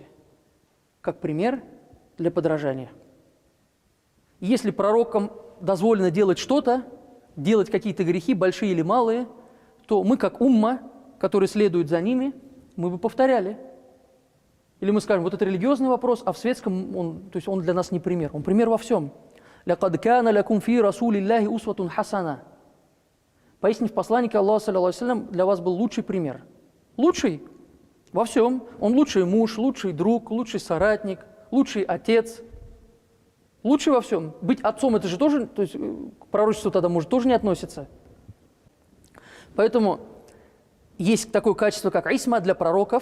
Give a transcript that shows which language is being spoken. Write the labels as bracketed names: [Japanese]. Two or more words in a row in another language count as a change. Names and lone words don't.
[Russian] Как пример для подражания. Если пророкам дозволено делать что-то, делать какие-то грехи, большие или малые, то мы как умма, который следует за ними, мы бы повторяли. Или мы скажем, вот это религиозный вопрос, а в светском он для нас не пример. Он пример во всем. [Arabic] «لقد كان لكم في رسول الله أسوة حسنة». [Russian] Поистине в посланнике Аллаха, [Arabic] صلى الله عليه وسلم, [Russian] для вас был лучший пример. Лучший во всем. Он лучший муж, лучший друг, лучший соратник, лучший отец. Лучший во всем. Быть отцом, это же тоже, то есть к пророчеству тогда может тоже не относиться. Поэтому есть такое качество, как исма для пророков.